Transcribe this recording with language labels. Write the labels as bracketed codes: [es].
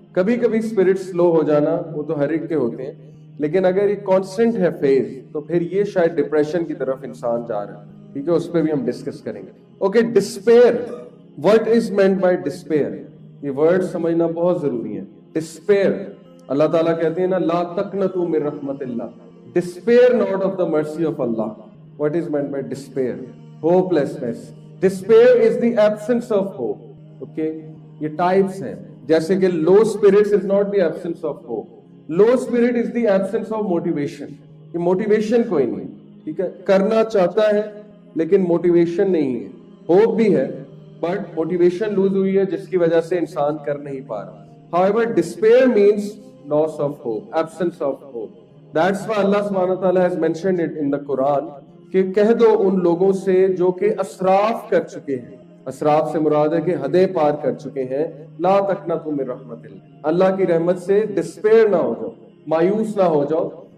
[ur] کبھی کبھی اسپرٹ سلو ہو جانا وہ تو ہر ایک کے ہوتے ہیں, لیکن اگر یہ کانسٹنٹ ہے فیز, تو پھر یہ شاید ڈپریشن کی طرف انسان جا رہا ہے. ٹھیک ہے, اس پہ بھی ہم ڈسکس کریں گے. Okay, disappear, [en] what is meant by despair, [ur] یہ ورڈ سمجھنا بہت ضروری ہے. ڈسپیئر, اللہ تعالیٰ کہتے ہیں نا, [ar] لا تقنطوا من رحمت اللہ, [en] despair not of the mercy of Allah. What is meant by despair? Hopelessness. Despair is the absence of hope. Okay, یہ types [ur] ہیں, جیسے کہ [en] low spirits is not the absence of hope. Low spirit is the absence of motivation. [ur] یہ motivation کوئی نہیں, ٹھیک ہے, کرنا چاہتا ہے لیکن motivation نہیں ہے. hope بھی ہے but motivation lose ہوئی ہے, جس کی وجہ سے انسان کر نہیں پا رہا. [en] However, despair means loss of hope, absence of hope. That's why Allah subhanahu wa ta'ala has mentioned it in the Quran, [ur] کہ کہہ دو ان لوگوں سے جو کہ اسراف کر چکے ہیں. اسراف سے مراد ہے کہ حدیں پار کر چکے ہیں. [ar] لا تقنطوا من رحمت اللہ, [ur] اللہ کی رحمت سے ڈسپیئر نہ ہو جاؤ, مایوس نہ ہو جاؤ.